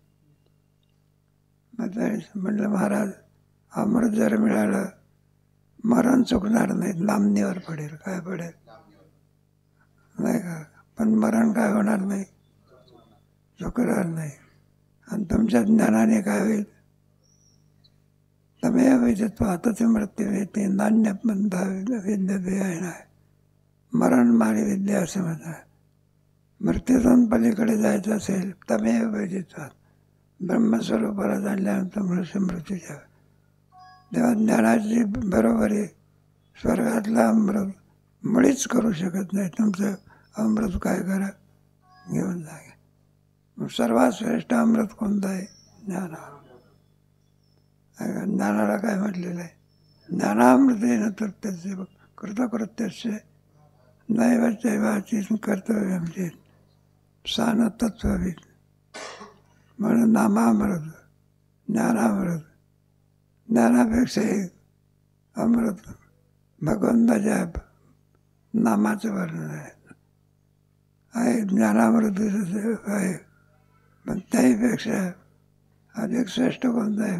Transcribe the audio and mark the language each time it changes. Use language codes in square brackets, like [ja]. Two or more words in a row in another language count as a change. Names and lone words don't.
[mr] मग म्हटलं महाराज, अमृत जर मिळालं मरण चुकणार नाही, लांबणीवर पडेल. काय पडेल? नाही का? पण मरण काय होणार नाही, चुकणार नाही. आणि तुमच्या ज्ञानाने काय होईल? [sa] तमेव विदित्वा मृत्युमेति नान्यपंथा विद्यते [mr] आहे ना. मरण मारी विद्या असं म्हणतात. मृत्यूतून पलीकडे जायचं असेल [sa] तमेव विदित्वा, [mr] ब्रह्मस्वरूपाला जाणल्यानंतर मृत्यूच्या. तेव्हा ज्ञानाची बरोबरी स्वर्गातला अमृत मुळीच करू शकत नाही. तुमचं अमृत काय करा, घेऊन जा. सर्वात श्रेष्ठ अमृत कोणतं आहे? ज्ञान. ज्ञानाला काय म्हटलेलं आहे? [sa] ज्ञानामृतेन तृप्तस्य कृतकृत्यस्य नैव चैवाचीत कर्तव्यम चेत सा न तत्त्वविद. [mr] म्हणून नामामृत, ज्ञानामृत. ज्ञानापेक्षाही अमृत भगवंताच्या नामाचं वर्णन आहे. ज्ञानामृत आहे, पण त्याहीपेक्षा अधिक श्रेष्ठ कोणतं आहे?